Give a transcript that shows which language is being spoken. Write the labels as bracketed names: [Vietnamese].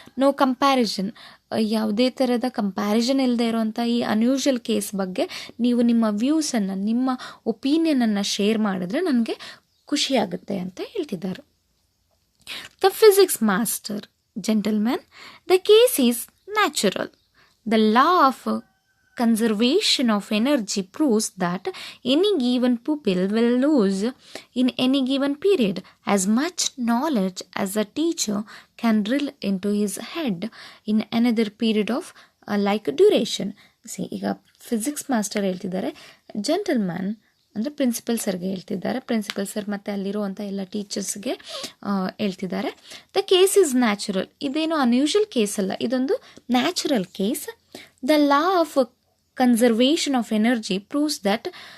[English] no comparison, [Kannada] ಯಾವುದೇ ಥರದ comparison ಇಲ್ಲದೆ ಇರೋವಂಥ ಈ ಅನ್ಯೂಶುವಲ್ ಕೇಸ್ ಬಗ್ಗೆ ನೀವು ನಿಮ್ಮ ವ್ಯೂಸನ್ನು, ನಿಮ್ಮ ಒಪಿನಿಯನನ್ನು ಶೇರ್ ಮಾಡಿದ್ರೆ ನನಗೆ ಖುಷಿಯಾಗುತ್ತೆ ಅಂತ ಹೇಳ್ತಿದ್ದಾರೆ. [English] The physics master gentleman, the case is natural. The law of conservation of energy proves that any given pupil will lose in any given period as much knowledge as a teacher can drill into his head in another period of like duration. [Kannada] See, ಈಗ physics master ಹೇಳ್ತಿದ್ದಾರೆ, gentleman ಅಂದರೆ principal ಸರ್ಗೆ ಹೇಳ್ತಿದ್ದಾರೆ. Principal sir ಮತ್ತು ಅಲ್ಲಿರುವಂಥ ಎಲ್ಲ ಟೀಚರ್ಸ್ಗೆ ಹೇಳ್ತಿದ್ದಾರೆ, [English] The case is natural. [Kannada] ಇದೇನು ಅನ್ಯೂಶುವಲ್ ಕೇಸ್ ಅಲ್ಲ, ಇದೊಂದು natural case. [English] The law of conservation of energy proves that.